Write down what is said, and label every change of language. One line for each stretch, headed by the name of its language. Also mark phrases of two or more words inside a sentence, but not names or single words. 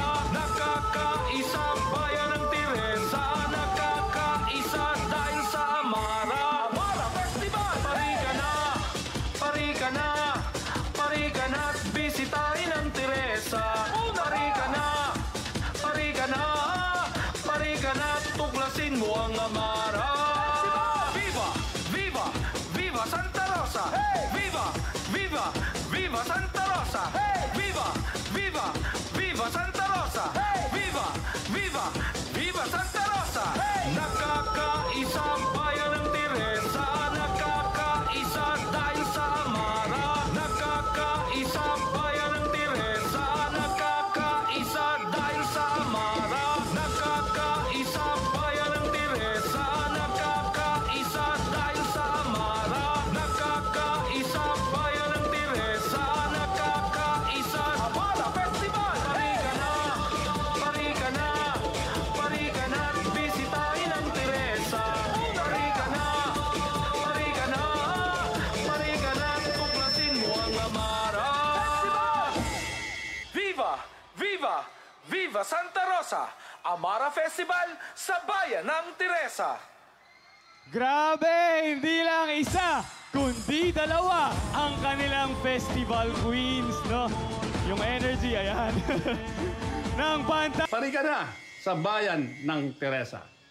Filipino: Nakakaisa bayan ng Teresa, nakakaisa dahil sa Amara. Amara Festival! Parika na! Parika na! Parika na at bisitahin ang Teresa. Parika na! Parika na! Parika na at tuklasin mo ang Amara. Viva! Viva! Viva Santa Rosa! Viva! Viva! Viva Santa Rosa! Viva! Viva! Viva Santa Rosa! Viva! Viva! Viva Santa Rosa! Nakakaisa ang bayan ng Teresa, nakakaisa dahil sa Amara. Nakakaisa ang bayan ng Teresa, nakakaisa dahil sa Amara. Nakakaisa ang bayan ng Teresa, nakakaisa dahil sa Amara. Nakakaisa ang bayan ng Teresa, nakakaisa. Amara Festival! Parika na! Parika na! Parika na at bisitahin ang Teresa. Parika na! Parika na! Parika na at tuklasin mo ang Amara. Viva! Viva! Viva Santa Rosa! Amara Festival sa bayan ng Teresa. Grabe! Hindi lang isa, kundi dalawa ang kanilang
English: festival queens,
Filipino: no? Yung energy, ayan. Ng panta. Parika na sa bayan ng Teresa.